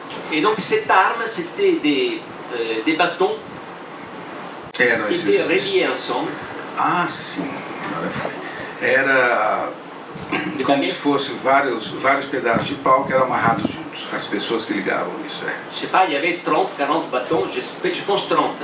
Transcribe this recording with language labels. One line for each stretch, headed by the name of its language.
French: Et donc cette arme, c'était des bâtons qui étaient reliés ensemble.
Portuguese: Sim. Era Como se fossem vários pedaços de pau que eram amarrados juntos, as pessoas que ligavam isso.
French: Je sais pas, il y avait 30, 40 bâtons, je pense 30.